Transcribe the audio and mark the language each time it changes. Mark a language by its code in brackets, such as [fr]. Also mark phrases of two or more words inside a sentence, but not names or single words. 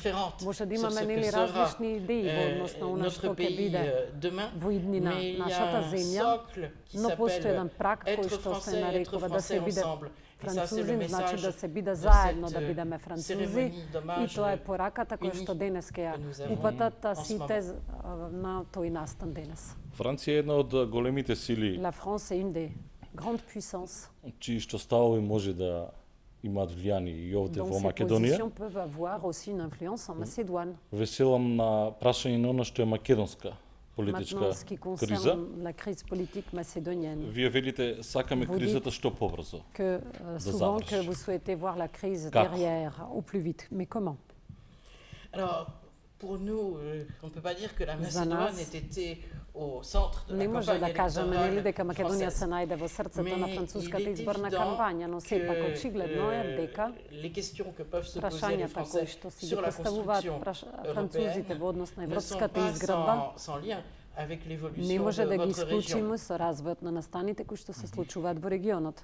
[mk] Може да имаме, нели, различни идеи во однос на она што ќе биде во иднина нашата земја, но постои еден прак кој што се нарекува да се биде французин, значи да се биде заедно, да бидеме французи, и тоа е пораката која што денес ќе ја упатат сите на тој настан денес. Франција е една од големите сили. [fr] La France est une des grandes puissances. [mk] Чии што ставови може да имаат влијание и овде во Македонија. [fr] Donc ces positions peuvent avoir aussi une influence en Macédoine. [mk] Веселам на прашање на она што е македонска политичка криза. Вие велите сакаме кризата што побрзо да заврши. [fr] Alors, pour nous, on ne peut pas dire que la Macédoine ait été [mk] Не може да кажеме нели дека Македонија се најде во срцето на француската изборна кампања, но сепак очигледно е дека прашањата кои што си ги поставуваат французите во однос на европската изградба не може да ги исклучиме со развојот на настаните кои што се случуваат во регионот.